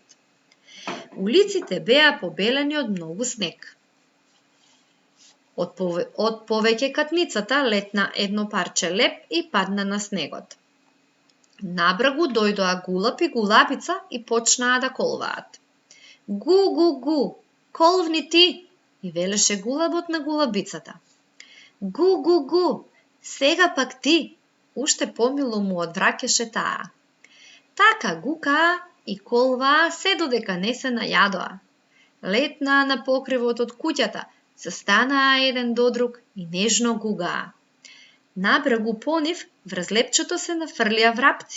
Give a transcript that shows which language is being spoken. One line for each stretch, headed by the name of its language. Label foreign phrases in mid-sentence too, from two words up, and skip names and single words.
Macedonian: Улиците беа побелени од многу снег. Од повеќе катницата летна едно парче леп и падна на снегот. Набрагу дојдоа гулаб и гулабица и почнаа да колваат. Гу, гу, гу, колвни ти, и велеше гулабот на гулабицата. Гу, гу, гу, сега пак ти, уште помило му одвраќаше таа. Така гукаа и колваа се додека не се најадоа. Летнаа на покривот од куќата, се станаа еден до друг и нежно гугаа. Набрегу по нив врз лепчето се нафрлија врапци.